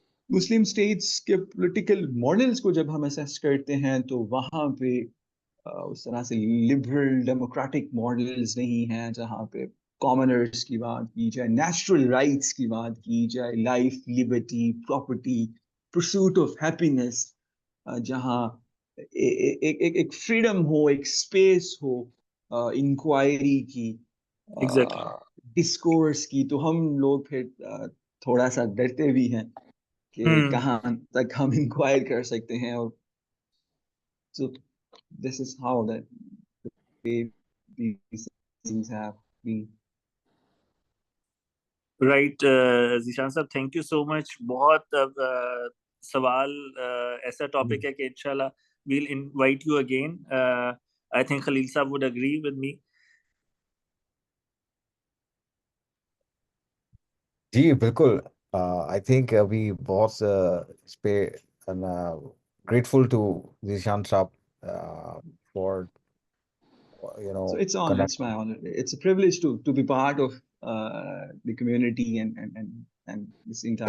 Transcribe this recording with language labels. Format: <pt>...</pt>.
<ur>مسلم status کے political models کو جب ہم اسیس کرتے ہیں تو وہاں پہ اس طرح سے لبرل ڈیموکریٹک ماڈلز نہیں ہیں جہاں پہ کامنرس کی بات کی جائے، نیچرل رائٹس کی بات کی جائے، life, Liberty, property, pursuit of happiness, جہاں ایک فریڈم ہو، ایک اسپیس ہو انکوائری کی، ڈسکورس کی. تو ہم لوگ پھر تھوڑا سا ڈرتے بھی ہیں کہ کہاں تک ہم انکوائر کر سکتے ہیں. اور</ur> <en>so this is how that these things have been. Right</en> <ur>Zeeshan صاحب،</ur> <en>Thank you so much.</en> <ur>بہت سوال ایسا ٹاپک ہے کہ انشاءاللہ</ur> <en>we'll invite you again. I think Khalil صاحب would agree with me.</en> <ur>جی بالکل.</ur> <en>I think</en> <ur>ابھی بہت اس پہ</ur> <en>Grateful to Zeeshan صاحب for So it's honor, connect. it's my honor. It's a privilege to be part of the community and this entire</en>